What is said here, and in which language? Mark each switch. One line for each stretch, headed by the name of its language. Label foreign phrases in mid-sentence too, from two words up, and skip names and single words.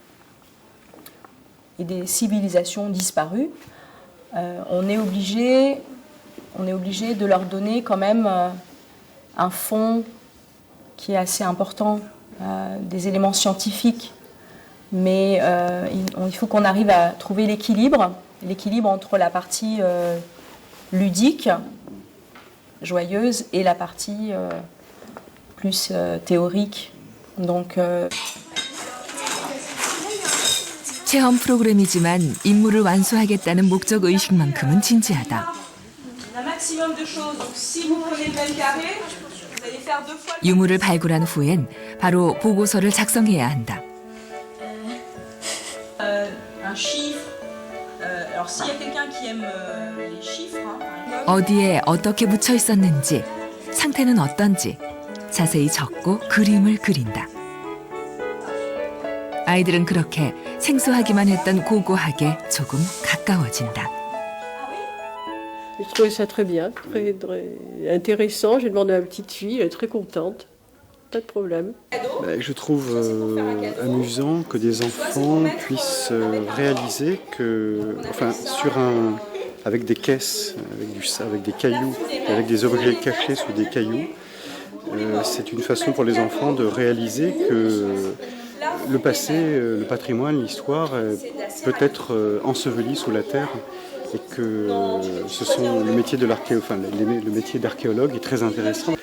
French: et des civilisations disparues, on est obligé de leur donner quand même un fond qui est assez important, des éléments scientifiques, mais il faut qu'on arrive à trouver l'équilibre entre la partie ludique, joyeuse, et la partie plus théorique. Donc,
Korean: 체험 프로그램이지만 임무를 완수하겠다는 목적 의식만큼은 진지하다. 유물을 발굴한 후엔 바로 보고서를 작성해야 한다. 어디에 어떻게 묻혀 있었는지, 상태는 어떤지 자세히 적고 그림을 그린다. 아이들은 그렇게 생소하기만 했던 고고학에 조금 가까워진다.
French: Je trouvais ça très bien, très intéressant. J'ai demandé à ma petite fille, elle est très contente. Pas de problème. Je trouve amusant que des enfants puissent réaliser que, avec des caisses, avec des cailloux, avec des objets cachés sous des cailloux, c'est une façon pour les enfants de réaliser que le passé, le patrimoine, l'histoire peut être enseveli sous la terre et que ce sont le métier de le métier d'archéologue est très intéressant.